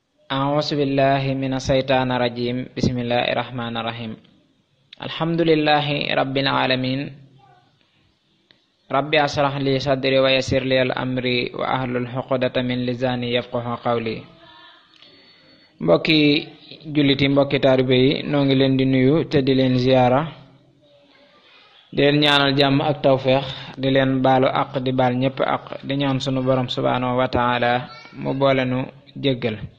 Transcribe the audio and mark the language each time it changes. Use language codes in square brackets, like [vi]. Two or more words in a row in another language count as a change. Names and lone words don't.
[ar] أعوذ بالله من الشيطان الرجيم بسم الله الرحمن الرحيم الحمد لله رب العالمين ربي اشرح لي صدري ويسر لي الأمر وأحلل عقدة من لساني يفقهوا قولي [wo] mbokki julliti mbokki taalibe yi noo ngi leen di nuyu te di leen ziyaara di leen ñaanal jàmm ak tawfeex di leen baalu ak di baal ñépp ak di ñaan sunu borom [ar] سبحانه وتعالى [wo] mu boole nu jéggal